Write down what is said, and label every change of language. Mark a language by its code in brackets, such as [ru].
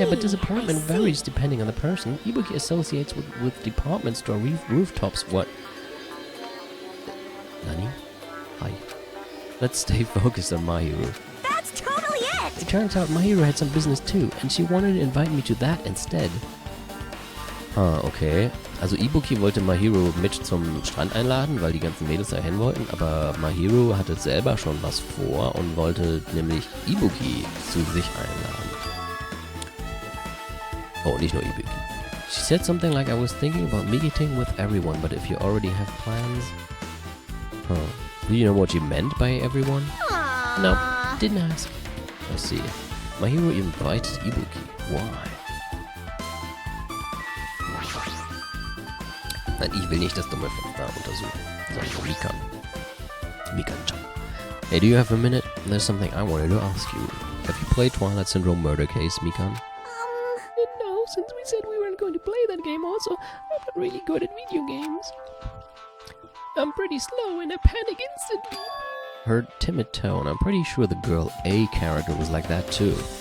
[en] Yeah, but disappointment varies depending on the person. Ibuki associates with department store rooftops. What? Nani? Hi. Let's stay focused on Mahiru. That's totally it! It turns out Mahiru had some business too, and she wanted to invite me to that instead. Okay. [de] Also Ibuki wollte Mahiru mit zum Strand einladen, weil die ganzen Mädels dahin wollten, aber Mahiru hatte selber schon was vor und wollte nämlich Ibuki zu sich einladen. Oh, nicht nur Ibuki. [en] She said something like, I was thinking about meeting with everyone, but if you already have plans... Do you know what she meant by everyone? No, didn't ask. I see. Mahiru invited Ibuki. Why? [de] Nein, ich will nicht das dumme Fenster untersuchen. Sondern [en] Mikan. Mikan-chan. Hey, do you have a minute? There's something I wanted to ask you. Have you played Twilight Syndrome Murder Case, Mikan? No, since we said we weren't going to play that game also, I'm not really good at video games. I'm pretty slow and I panic instantly. Her timid tone, I'm pretty sure the girl A character was like that too.